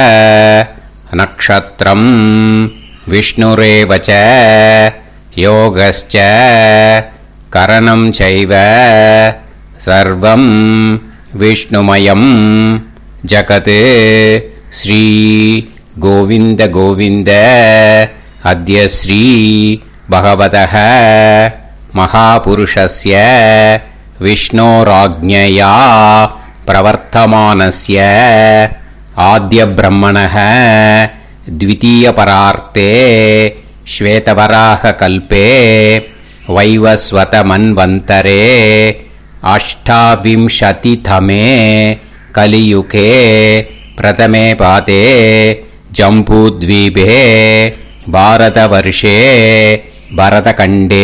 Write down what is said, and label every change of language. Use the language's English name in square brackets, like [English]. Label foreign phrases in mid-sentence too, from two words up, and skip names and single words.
[Sanskrit] नक्षत्रम् विष्णुरेवच योगश्च करणम् चैव सर्वम् विष्णुमयम् जगत् श्री गोविन्द गोविन्द अद्य श्री भगवतः महापुरुषस्य विष्णोराज्ञया प्रवर्तमानस्य आद्य ब्रह्मणः द्वितीयपरार्ते श्वेतवराहकल्पे वैवस्वतमन्वन्तरे अष्टाविंशतितमे कलियुगे प्रथमे पादे जम्बूद्वीपे भारतवर्षे भरतखण्डे